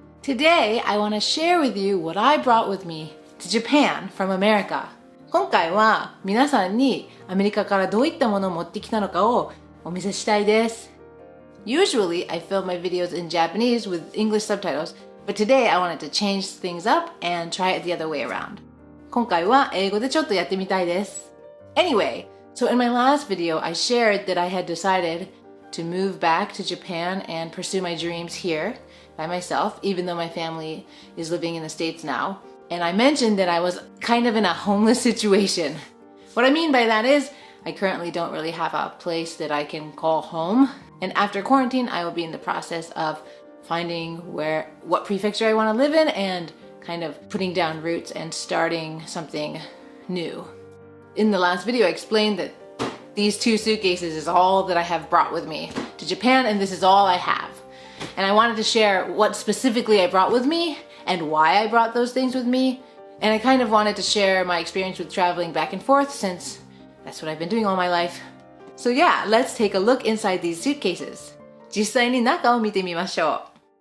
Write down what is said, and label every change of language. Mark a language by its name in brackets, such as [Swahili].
[English] Today I want to share with you what I brought with me to Japan from America. [Japanese] 今回は皆さんにアメリカからどういったものを持ってきたのかをお見せしたいです。 [English] Usually I film my videos in Japanese with English subtitles, but today I wanted to change things up and try it the other way around. [Japanese] 今回は英語でちょっとやってみたいです。 [English] Anyway, so in my last video I shared that I had decided to move back to Japan and pursue my dreams here by myself, even though my family is living in the States now. And I mentioned that I was kind of in a homeless situation. What I mean by that is, I currently don't really have a place that I can call home. And after quarantine, I will be in the process of finding what prefecture I want to live in and kind of putting down roots and starting something new. In the last video, I explained that these two suitcases is all that I have brought with me to Japan, and this is all I have. And I wanted to share what specifically I brought with me and why I brought those things with me. And I kind of wanted to share my experience with traveling back and forth since that's what I've been doing all my life. So yeah, let's take a look inside these suitcases. [Japanese] 実際に中を見てみましょう。